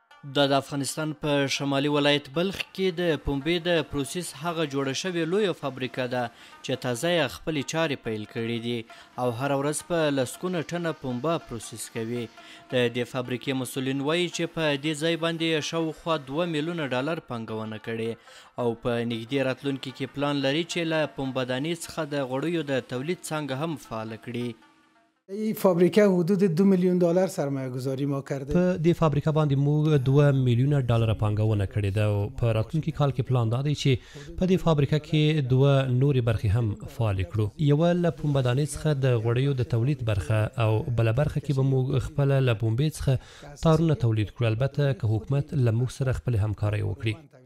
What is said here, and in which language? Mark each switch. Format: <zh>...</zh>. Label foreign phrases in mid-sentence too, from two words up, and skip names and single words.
<ps>د افغانستان په شمالي ولایت بلخ کې د پنبې د پروسس هغه جوړه شوې لویه فابریکه ده چې تازه یې خپلې چارې پیل کړي دي او هره ورځ په لسګونه ټنه پنبه پروسس کوي. د دې فابریکې مسؤلین وایي چې په دې ځای باندې شاوخوا 2 میلیونه ډالر پانګونه کړې او په نږدې راتلونکي کې پلان لري چې له پنبهدانۍ څخه د غوړیو د تولید څانګه هم فعاله کړي.</ps> <fa>این فابریکه حدود 2 میلیون دلار سرمایه گذاری ما کرده.</fa> <ps>په دې فابریکه باندې موږ 2 میلیونه ډالر پانګونه کړې ده او په راتلونکي کال کې پلان دا دی چې په دې فابریکه کې 2 نورې برخې هم فعال کړو. یوه له پنبهدانۍ څخه د غوړیو د تولید برخه او بله برخه کې به موږ خپله له پنبې څخه تارونه تولید کړو، البته که حکومت له موږ سره خپلې همکارۍ وکړي.</ps>